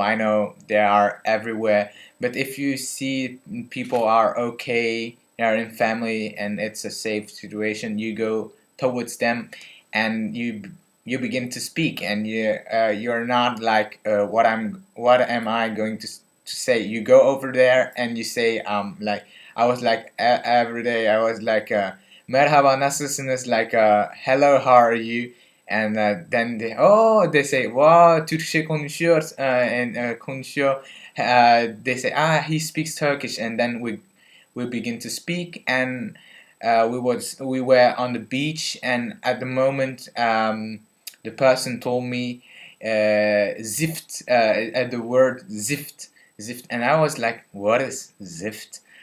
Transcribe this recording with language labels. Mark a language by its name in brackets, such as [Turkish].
[English] I know they are everywhere, but if you see people are okay, they are in family, and it's a safe situation, you go towards them, and you begin to speak, and you're not like, what am I going to say. You go over there and you say, like, I was like, every day I was like, [Turkish] merhaba nasılsınız, [English] like, hello, how are you. And then they say, wow, [Turkish] Türkçe konuşuyor, [English] and [Turkish] konuşuyor. [English] They say, he speaks Turkish, and then we begin to speak, and we were on the beach, and at the moment, the person told me zift, the word zift, and I was like, what is zift?